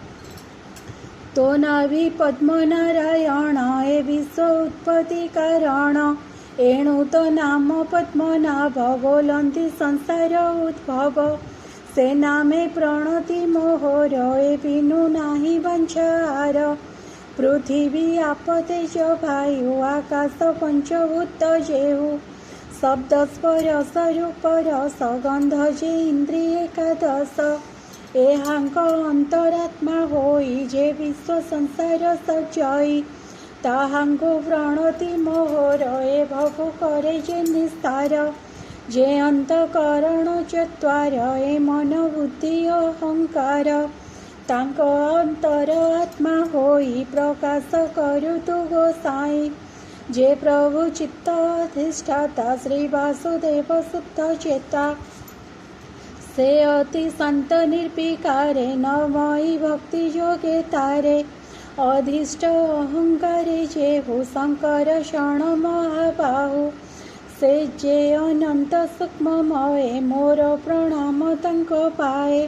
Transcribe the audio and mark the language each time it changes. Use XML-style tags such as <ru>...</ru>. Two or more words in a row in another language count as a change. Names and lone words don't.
<or>ତୋ ନାଭି ପଦ୍ମନାରାୟଣ ଏ ବିଶ୍ୱ ଉତ୍ପତ୍ତି କାରଣ। ଏଣୁ ତୋ ନାମ ପଦ୍ମନାଭ ବୋଲନ୍ତି ସଂସାର ଉଦ୍ଭବ। ସେ ନାମେ ପ୍ରଣତି ମୋହର ଏ ବିନୁ ନାହିଁ ବଞ୍ଚାର। ପୃଥିବୀ ଆପ ତେଜ ବାୟୁ ଆକାଶ ପଞ୍ଚଭୂତ ଯେହୁ। ଶବ୍ଦ ସ୍ପର୍ଶ ରୂପ ରସ ଗନ୍ଧ ଯେ ଇନ୍ଦ୍ରିୟ ଏକାଦଶ। ଏହାଙ୍କ ଅନ୍ତରାତ୍ମା ହୋଇ ଯେ ବିଶ୍ୱ ସଂସାର ସଜାଇ। ତାହାଙ୍କୁ ପ୍ରଣତି ମୋହର ଏ ଭବ କରେ ଯେ ନିସ୍ତାର। ଯେ ଅନ୍ତଃକରଣ ଚତ୍ୱାର ଏ ମନ ବୁଦ୍ଧି ଅହଙ୍କାର। ତାଙ୍କ ଅନ୍ତର ଆତ୍ମା ହୋଇ ପ୍ରକାଶ କରୁ ତୁ ଗୋସାଇଁ। ଯେ ପ୍ରଭୁ ଚିତ୍ତ ଅଧିଷ୍ଠାତା ଶ୍ରୀ ବାସୁଦେବ ଶୁଦ୍ଧ ଚେତା। ସେ ଅତି ଶାନ୍ତ ନିର୍ବିକାରେ ନବମୟୀ ଭକ୍ତି ଯୋଗେ ତାରେ। ଅଧିଷ୍ଠ ଅହଙ୍କାରେ ଯେହୁ ଶଙ୍କର ଶରଣ ମହାବାହୁ। ସେ ଯେ ଅନନ୍ତ ସୂକ୍ଷ୍ମମୟେ ମୋର ପ୍ରଣାମ ତାଙ୍କ ପାଏ।</or>